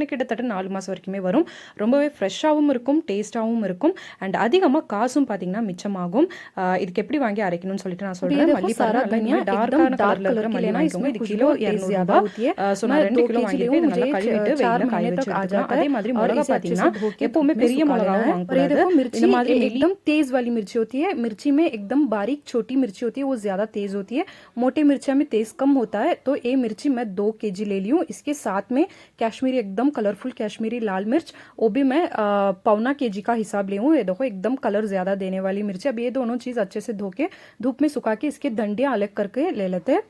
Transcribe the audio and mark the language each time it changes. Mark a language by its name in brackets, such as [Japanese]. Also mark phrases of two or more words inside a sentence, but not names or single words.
[Tamil] எனக்கு கிட்டத்தட்ட 4 மாதம் வரைக்குமே வரும். ரொம்பவே ஃப்ரெஷ்ஷாகவும் இருக்கும், டேஸ்ட்டாகவும் இருக்கும், அண்ட் அதிகமாக காசும் பார்த்தீங்கன்னா மிச்சமாகும். இதுக்கு எப்படி வாங்கி அரைக்கணும்னு சொல்லிட்டு நான் சொல்கிறேன். மல்லி பாருங்க, டார்க்கான கலரில் இருக்கிற மல்லி வாங்கிக்கோங்க. இது கிலோ 200 ரூபாய். ஸோ நான் 2 கிலோ வாங்கிட்டு இதை நல்லா கழுவிட்டு வெயிலில் காய வச்சு எடுத்துக்கலாம். அதே மாதிரி மிளகா பார்த்தீங்கன்னா எப்போவுமே பெரிய மிளகாவும் வாங்கக்கூடாது. [Hindi] मिर्ची एकदम तेज वाली मिर्ची होती है। मिर्ची में एकदम बारीक छोटी मिर्ची होती है, वो ज़्यादा तेज होती है। मोटे मिर्चा में तेज कम होता है। तो ये मिर्ची मैं 2 kg ले ली हूँ। इसके साथ में कश्मीरी एकदम कलरफुल कश्मीरी लाल मिर्च, वो भी मैं 1.25 kg का हिसाब ली हूँ। ये देखो एकदम कलर ज़्यादा देने वाली मिर्च। अब ये दोनों चीज़ अच्छे से धो के धूप में सुखा के इसके डंडियाँ अलग करके ले लेते हैं।